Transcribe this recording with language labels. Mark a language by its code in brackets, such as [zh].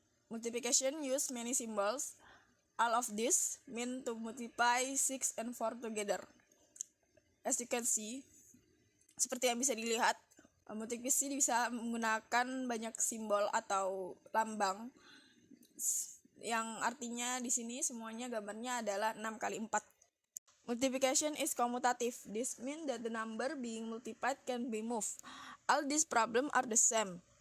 [en] Multiplication use many symbols. All of this mean to multiply 6 and 4 together. As you can see, [id] seperti yang bisa dilihat, multiplikasi bisa menggunakan banyak simbol atau lambang yang artinya di sini semuanya gambarnya adalah 6 kali 4. [en] Multiplication is commutative. This means that the number being multiplied can be moved. All these problems are the same.